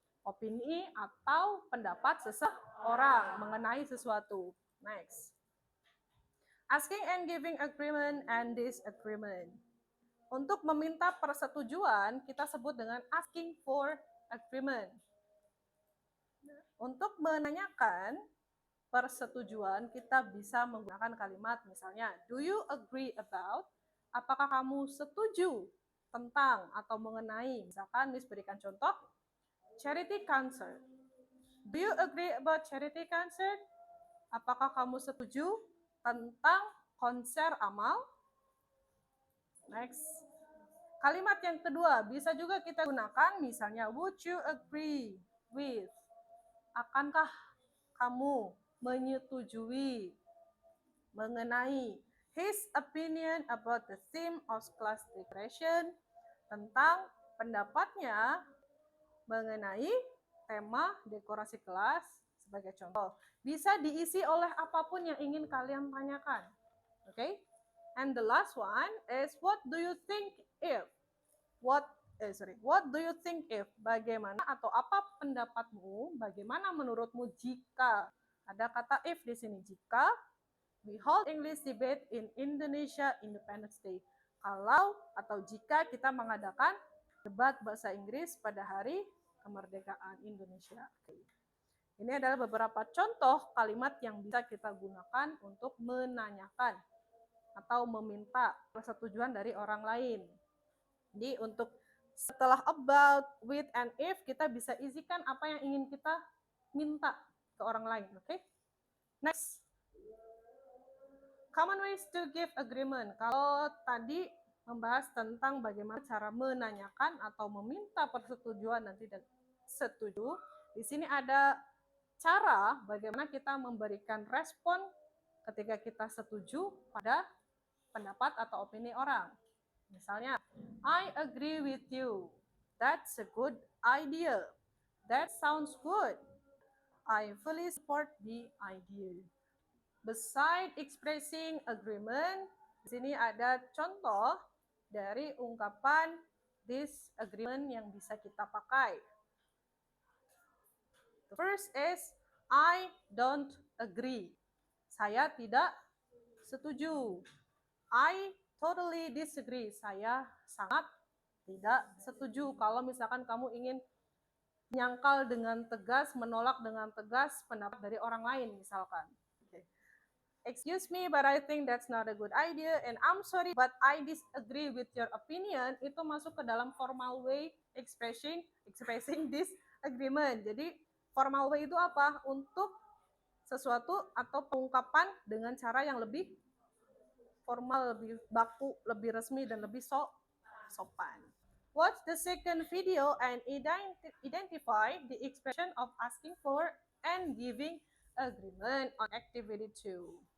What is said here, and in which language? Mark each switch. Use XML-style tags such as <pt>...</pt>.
<id>Opini atau pendapat seseorang mengenai sesuatu.</id> <en>Next. Asking and giving agreement and disagreement.</en> <id>Untuk meminta persetujuan, kita sebut dengan</id> <en>asking for agreement.</en> <id>Untuk menanyakan persetujuan, kita bisa menggunakan kalimat misalnya,</id> <en>do you agree about?</en> <id>Apakah kamu setuju tentang atau mengenai? Misalkan Miss berikan contoh, charity concert.</id> <en>Do you agree about charity concert?</en> <id>Apakah kamu setuju tentang konser amal? Next. Kalimat yang kedua bisa juga kita gunakan misalnya</id> <en>would you agree with?</en> <id>Akankah kamu menyetujui mengenai</id> <en>his opinion about the theme of class decoration,</en> <id>tentang pendapatnya mengenai tema dekorasi kelas sebagai contoh. Bisa diisi oleh apapun yang ingin kalian tanyakan. Oke? Okay?</id> <en>And the last one is what do you think if? What do you think if?</en> <id>Bagaimana atau apa pendapatmu? Bagaimana menurutmu jika ada kata if di sini? Jika</id> <en>we hold English debate in Indonesia Independence Day.</en> <id>Kalau atau jika kita mengadakan debat bahasa Inggris pada hari kemerdekaan Indonesia. Ini adalah beberapa contoh kalimat yang bisa kita gunakan untuk menanyakan atau meminta persetujuan dari orang lain. Jadi untuk setelah about, with, and if, kita bisa isikan apa yang ingin kita minta ke orang lain. Oke? Next.</id> <en>Common ways to give agreement.</en> <id>Kalau tadi membahas tentang bagaimana cara menanyakan atau meminta persetujuan dan tidak setuju, di sini ada cara bagaimana kita memberikan respon ketika kita setuju pada pendapat atau opini orang.</id> <en>Misalnya, I agree with you. That's a good idea. That sounds good. I fully support the idea. Beside expressing agreement,</en> <id>di sini ada contoh dari ungkapan disagreement yang bisa kita pakai.</id> <en>The first is, I don't agree.</en> <id>Saya tidak setuju.</id> <en>I totally disagree.</en> <id>Saya sangat tidak setuju. Kalau misalkan kamu ingin menyangkal dengan tegas, menolak dengan tegas pendapat dari orang lain misalkan.</id> <en>Okay. Excuse me, but I think that's not a good idea, and I'm sorry, but I disagree with your opinion.</en> <id>Itu masuk ke dalam</id> <en>formal way expressing disagreement.</en> <id>Jadi formal way itu apa? Untuk sesuatu atau pengungkapan dengan cara yang lebih formal, lebih baku, lebih resmi, dan lebih sopan.</id> <en>Watch the second video and identify the expression of asking for and giving agreement on activity 2.</en>